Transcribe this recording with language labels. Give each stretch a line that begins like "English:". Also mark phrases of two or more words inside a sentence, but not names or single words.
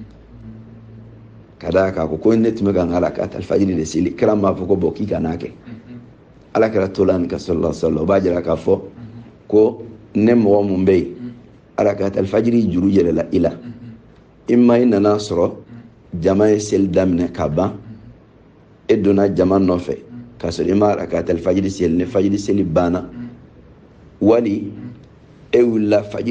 Bambara: ka d'a kan ko ne tun bɛ ka n ka rakatul fajiri de seli kira m'a fɔ ko bɔn k'i kan'a kɛ ala kɛra tola nin ka
Arabic: صلى الله عليه وسلم
Bambara: o b'a jira k'a fɔ ko ne mɔgɔ mun bɛ yen rakatul fajiri juru yɛlɛla i la i ma i nana sɔrɔ jama ye seli daminɛ ka ban e donna jama nɔfɛ k'a sɔrɔ i ma rakatul fajiri seli ni fajiri seli banna wali e wulila fajiri